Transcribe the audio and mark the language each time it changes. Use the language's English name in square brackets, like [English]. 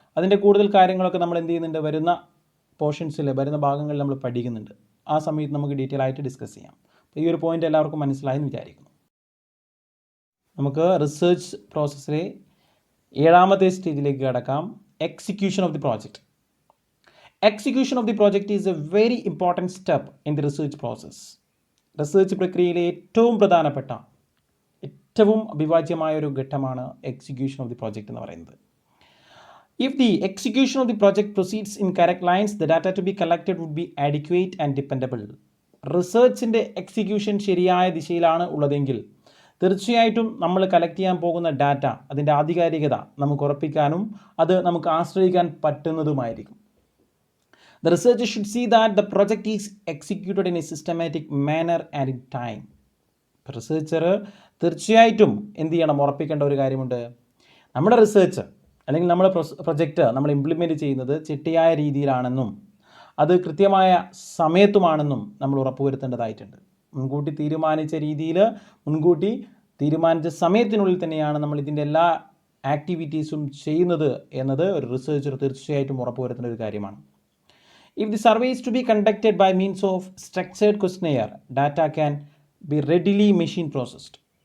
[Malayalam] അതിൻ്റെ കൂടുതൽ കാര്യങ്ങളൊക്കെ നമ്മൾ എന്ത് ചെയ്യുന്നുണ്ട്? വരുന്ന പോർഷൻസിൽ, വരുന്ന ഭാഗങ്ങളിൽ നമ്മൾ പഠിക്കുന്നുണ്ട്. ആ സമയത്ത് നമുക്ക് ഡീറ്റെയിൽ ആയിട്ട് ഡിസ്കസ് ചെയ്യാം. അപ്പോൾ ഈ ഒരു പോയിന്റ് എല്ലാവർക്കും മനസ്സിലായെന്ന് വിചാരിക്കുന്നു. നമുക്ക് റിസർച്ച് പ്രോസസ്സിലെ 7ാമത്തെ സ്റ്റേജിലേക്ക് കടക്കാം. [English] Execution of the project. Execution of the project is a very important step in the research process. [Malayalam] Research പ്രക്രിയയിലെ ഏറ്റവും പ്രധാനപ്പെട്ട, ഏറ്റവും അഭിവാജ്യമായ ഒരു ഘട്ടമാണ് [English] execution of the project [Malayalam] എന്ന് പറയുന്നത്. [English] If the execution of the project proceeds in correct lines, the data to be collected would be adequate and dependable. [Malayalam] റിസർച്ചിൻ്റെ execution ശരിയായ ദിശയിലാണ് ഉള്ളതെങ്കിൽ തീർച്ചയായിട്ടും നമ്മൾ കളക്ട് ചെയ്യാൻ പോകുന്ന ഡാറ്റ, അതിൻ്റെ ആധികാരികത നമുക്ക് ഉറപ്പിക്കാനും അത് നമുക്ക് ആശ്രയിക്കാൻ പറ്റുന്നതുമായിരിക്കും. [English] The researcher should see that the project is executed in a systematic manner and in time. [Malayalam] Researcher തീർച്ചയായിട്ടും എന്ത് ചെയ്യണം? ഉറപ്പിക്കേണ്ട ഒരു കാര്യമുണ്ട്. നമ്മുടെ റിസർച്ച് അല്ലെങ്കിൽ നമ്മുടെ പ്രൊജക്റ്റ് നമ്മൾ ഇംപ്ലിമെൻറ്റ് ചെയ്യുന്നത് ചിട്ടയായ രീതിയിലാണെന്നും അത് കൃത്യമായ സമയത്തുമാണെന്നും നമ്മൾ ഉറപ്പുവരുത്തേണ്ടതായിട്ടുണ്ട്. മുൻകൂട്ടി തീരുമാനിച്ച രീതിയിൽ മുൻകൂട്ടി തീരുമാനിച്ച സമയത്തിനുള്ളിൽ തന്നെയാണ് നമ്മൾ ഇതിൻ്റെ എല്ലാ ആക്ടിവിറ്റീസും ചെയ്യുന്നത് എന്നത് ഒരു റിസർച്ചർ തീർച്ചയായിട്ടും ഉറപ്പുവരുത്തുന്ന ഒരു കാര്യമാണ്. [English] If the survey is to be conducted by means of structured questionnaire, data can be readily machine processed.